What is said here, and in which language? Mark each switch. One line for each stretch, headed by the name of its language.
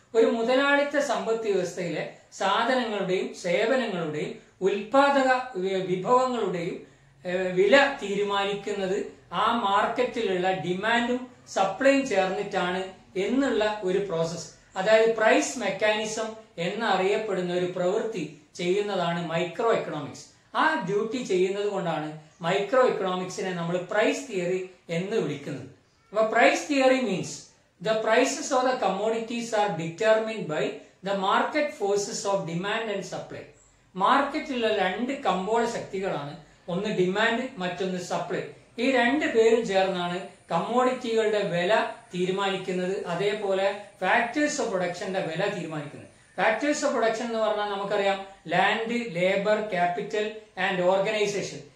Malayalam: ഒരു മുതലാളിത്ത സമ്പദ് വ്യവസ്ഥയിലെ സാധനങ്ങളുടെയും സേവനങ്ങളുടെയും ഉൽപാദക വിഭവങ്ങളുടെയും വില തീരുമാനിക്കുന്നത് ആ മാർക്കറ്റിലുള്ള ഡിമാൻഡും സപ്ലൈയും ചേർന്നിട്ടാണ് എന്നുള്ള ഒരു പ്രോസസ്. അതായത് പ്രൈസ് മെക്കാനിസം എന്നറിയപ്പെടുന്ന ഒരു പ്രവൃത്തി ചെയ്യുന്നതാണ് മൈക്രോ എക്കണോമിക്സ്. ആ ഡ്യൂട്ടി ചെയ്യുന്നത് കൊണ്ടാണ് മൈക്രോ എക്കണോമിക്സിനെ നമ്മൾ പ്രൈസ് തിയറി എന്ന് വിളിക്കുന്നത്.
English: അപ്പൊ price theory means the prices of the commodities are determined by the market forces of demand and supply.
Malayalam: മാർക്കറ്റിലുള്ള രണ്ട് കമ്പോള ശക്തികളാണ്, ഒന്ന് ഡിമാൻഡ്, മറ്റൊന്ന് സപ്ലൈ. ഈ രണ്ട് പേരും ചേർന്നാണ് കമ്മോഡിറ്റികളുടെ വില തീരുമാനിക്കുന്നത്. അതേപോലെ ഫാക്ടേഴ്സ് ഓഫ് പ്രൊഡക്ഷന്റെ വില തീരുമാനിക്കുന്നത്. ഫാക്ടേഴ്സ് ഓഫ് പ്രൊഡക്ഷൻ എന്ന് പറഞ്ഞാൽ നമുക്കറിയാം land, labour, capital and organisation.